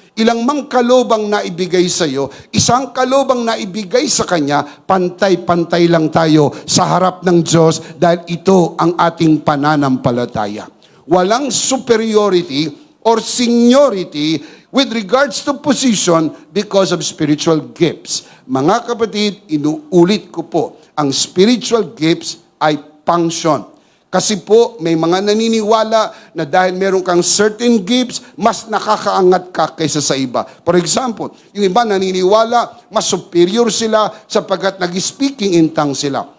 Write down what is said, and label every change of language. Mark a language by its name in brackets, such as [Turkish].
[Filipino] Ilang mang kaloob ang naibigay sa iyo, isang kaloob ang naibigay sa kanya, pantay-pantay lang tayo sa harap ng Diyos dahil ito ang ating pananampalataya. [English] Walang superiority or seniority with regards to position because of spiritual gifts. [Filipino] Mga kapatid, inuulit ko po, ang spiritual gifts ay function. Kasi po, may mga naniniwala na dahil meron kang certain gifts, mas nakakaangat ka kaysa sa iba. [English] For example, [Filipino] yung iba naniniwala, mas superior sila sapagkat nag-speaking in tongues sila.